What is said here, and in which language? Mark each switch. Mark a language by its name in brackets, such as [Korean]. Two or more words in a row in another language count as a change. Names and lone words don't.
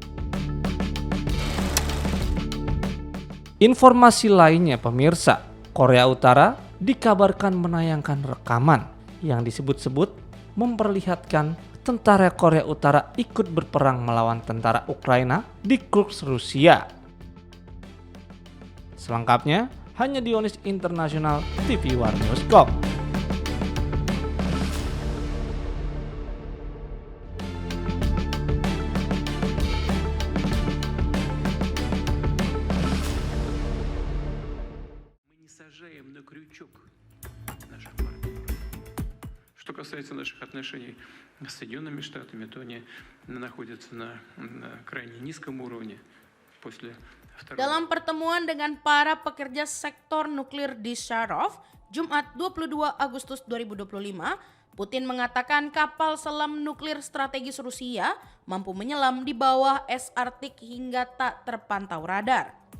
[Indonesian] Informasi lainnya pemirsa, Korea Utara dikabarkan menayangkan rekaman yang disebut-sebut memperlihatkan tentara Korea Utara ikut berperang melawan tentara Ukraina di Kursk, Rusia. Selengkapnya hanya di One News International TV One News.com. [Russian] Сажаем на крючок наших партнеров. Что касается наших отношений с Соединенными Штатами, то они находятся на крайне низком уровне после второго. [Indonesian] Dalam pertemuan dengan para pekerja sektor nuklir di Sharov, Jumat 22 Agustus 2025, Putin mengatakan kapal selam nuklir strategis Rusia mampu menyelam di bawah es Arktik hingga tak terpantau radar.